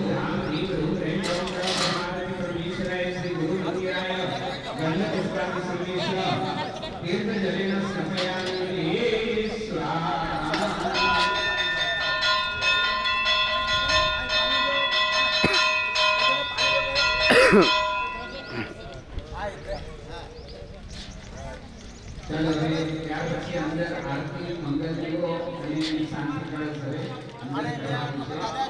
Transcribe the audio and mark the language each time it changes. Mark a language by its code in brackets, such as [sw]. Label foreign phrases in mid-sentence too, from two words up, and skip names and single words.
[sa] राम ह्रीं ह्रूं ह्रीं ओम परमेश्वराय श्री गुरु मंदिराय गणपतिस्वामी सर्वेश्वर तीर्थ जलेन स्नापयामि स्वाहा. [gu] चलो હવે ત્યાર પછી અંદર આરતી મંગલ દીવો અને શાંતિ કળશ હવે અંદર કરવાનું છે.